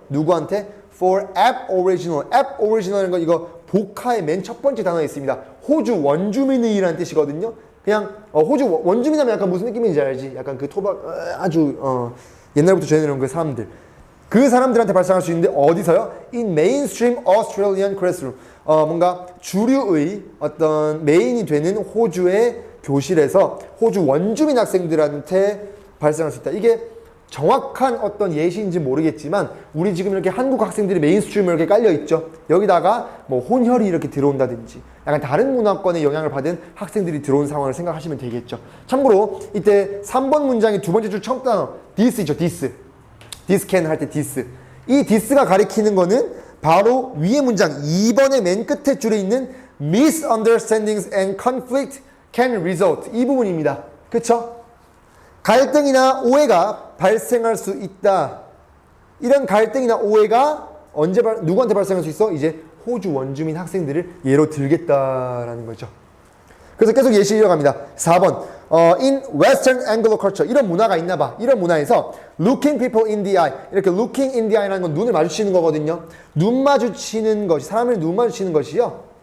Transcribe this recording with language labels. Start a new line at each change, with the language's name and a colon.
Korean: 누구한테?
English: For aboriginal.
Korean: aboriginal이라는 건 이거 복화의 맨 첫 번째 단어에 있습니다. 호주 원주민이라는 뜻이거든요. 그냥 호주 원주민하면 약간 무슨 느낌인지 알지? 약간 그 토박 아주 옛날부터 전해내는 그 사람들. 그 사람들한테 발생할 수 있는데 어디서요?
English: In mainstream Australian classroom.
Korean: 뭔가 주류의 어떤 메인이 되는 호주의 교실에서 호주 원주민 학생들한테 발생할 수 있다. 이게 정확한 어떤 예시인지 모르겠지만 우리 지금 이렇게 한국 학생들이 메인스트림으로 이렇게 깔려 있죠. 여기다가 뭐 혼혈이 이렇게 들어온다든지 약간 다른 문화권의 영향을 받은 학생들이 들어온 상황을 생각하시면 되겠죠. 참고로 이때 3번 문장의 두 번째 줄 첫 단어 this 있죠. this. this can 할 때 this. 이 this가 가리키는 거는 바로 위의 문장 2번의 맨 끝에 줄에 있는
English: misunderstandings and conflict can result
Korean: 이 부분입니다. 그쵸? 갈등이나 오해가 발생할 수 있다. 이런 갈등이나 오해가 언제 누구한테 발생할 수 있어? 이제 호주 원주민 학생들을 예로 들겠다라는 거죠. 그래서 계속 예시 이어갑니다. 4번.
English: In Western Anglo culture.
Korean: 이런 문화가 있나 봐. 이런 문화에서
English: looking people in the eye.
Korean: 이렇게 looking in the eye라는 건 눈을 마주치는 거거든요. 눈 마주치는 것이, 사람을 눈 마주치는 것이요.